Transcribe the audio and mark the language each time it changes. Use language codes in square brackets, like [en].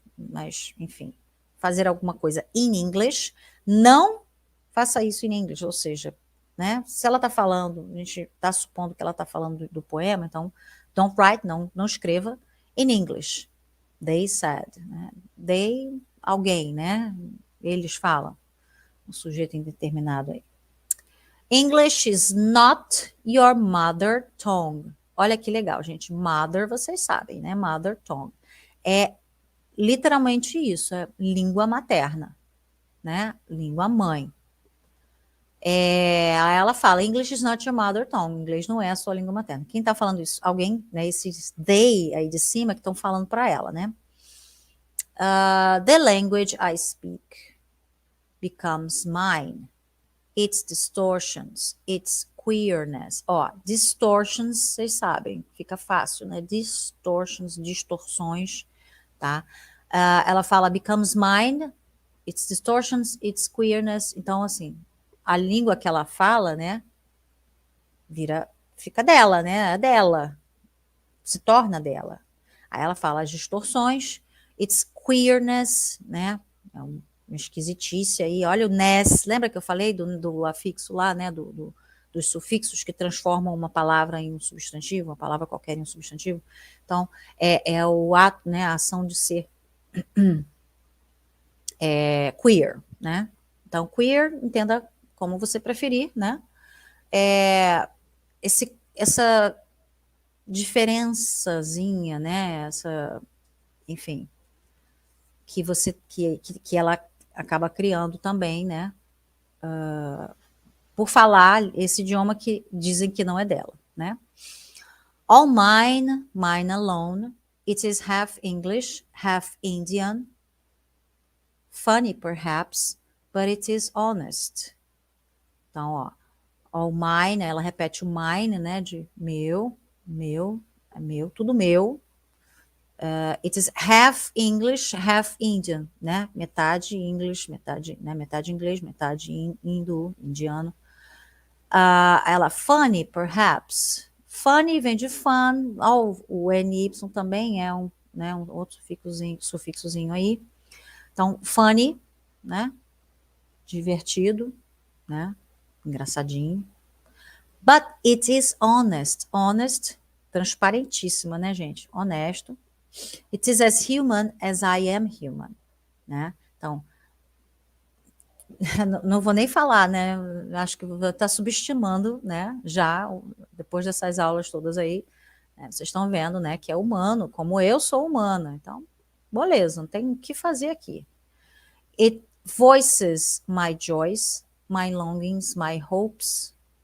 [pt] Mas, enfim, fazer alguma coisa [en] in English, [pt] não faça isso in English, ou seja, né? Se ela está falando, a gente está supondo que ela está falando do poema, então, [en] don't write, [pt] não escreva [en] in English. They said, [pt] né? They, alguém, né? Eles falam, um sujeito indeterminado aí. [en] English is not your mother tongue. [pt] Olha que legal, gente. Mother, vocês sabem, né? Mother tongue. É literalmente isso, é língua materna, né? Língua mãe. Aí ela fala, [en] English is not your mother tongue. [pt] Inglês não é a sua língua materna. Quem tá falando isso? Alguém, né? Esses they aí de cima que estão falando para ela, né? [en] The language I speak becomes mine. Its distortions, its queerness. [pt] Ó, distortions, vocês sabem, fica fácil, né? Distortions, distorções, tá? Ela fala [en] becomes mine, its distortions, its queerness. [pt] Então, assim, a língua que ela fala, né? Fica dela, né? É dela. Se torna dela. Aí ela fala as distorções, [en] its queerness, [pt] né? É uma esquisitice aí. Olha o ness, lembra que eu falei do afixo lá, né? Dos sufixos que transformam uma palavra em um substantivo, uma palavra qualquer em um substantivo. Então, é o ato, né? A ação de ser queer, né? Então, queer, entenda como você preferir, né? Essa diferençazinha, né? Enfim, que ela acaba criando também, né? Por falar esse idioma que dizem que não é dela, né? [en] All mine, mine alone. It is half English, half Indian. Funny, perhaps, but it is honest. [pt] Então, ó, [en] all mine, [pt] ela repete o mine, né? De meu, é meu, tudo meu. [en] It is half English, half Indian, [pt] né? Metade English, metade inglês, metade indiano. Ela, [en] funny, perhaps. [pt] Funny vem de fun. O NY também é um outro sufixozinho aí. Então, funny, né? Divertido, né? Engraçadinho. [en] But it is honest. Honest, [pt] transparentíssima, né, gente? Honesto. [en] It is as human as I am human, [pt] né? Então, Não vou nem falar, né? Acho que está subestimando, né? Já, depois dessas aulas todas aí, né? Vocês estão vendo, né? Que é humano, como eu sou humana. Então, beleza, não tem o que fazer aqui. [en] It voices my joys, my longings, my hopes.